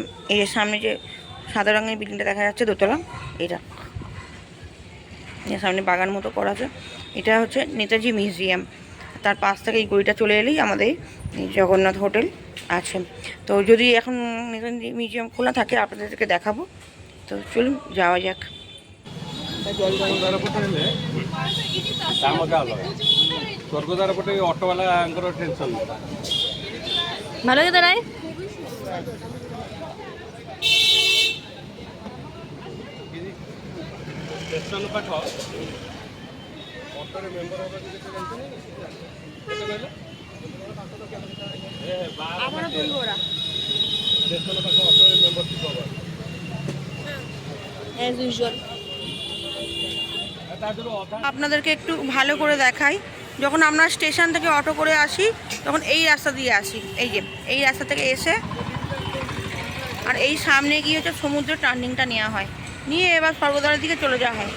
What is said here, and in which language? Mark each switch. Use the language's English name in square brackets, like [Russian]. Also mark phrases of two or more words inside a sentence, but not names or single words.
[Bangla] এই যে সামনে যে সাদা রঙের বিল্ডিংটা দেখা যাচ্ছে দোতলা, এটা সামনে বাগান মতো করা আছে, এটা হচ্ছে নেতাজি মিউজিয়াম। তার পাশ থেকে এই গলিটা চলে এলেই আমাদের জগন্নাথ হোটেল আছে। তো যদি এখন নেতাজি মিউজিয়াম খোলা থাকে আপনাদেরকে দেখাবো। তো চলুন যাওয়া যাক। [Odia] ସ୍ୱର୍ଗଦ୍ୱାର ଅଟୋବାଲାଙ୍କର ଟେନସନ୍ [Bangla] ভালো লাগে দাঁড়ায়। [Odia] ଷ୍ଟେସନ ପାଖ ଅଟୋରେ ମେମ୍ବର ହେବା କେତେ କହିଲେ ଷ୍ଟେସନ ପାଖ ଅଟୋରେ ମେମ୍ବରସିପ୍ ହବ [English] as usual. [Bangla] আপনাদেরকে একটু ভালো করে দেখাই, যখন আমরা স্টেশন থেকে অটো করে আসি তখন এই রাস্তা দিয়ে আসি, এই যে এই রাস্তা থেকে এসে আর এই সামনে গিয়ে হচ্ছে সমুদ্র টার্নিংটা নেওয়া হয়, নিয়ে এবার স্বর্গদ্বারের দিকে চলে যাওয়া হয়।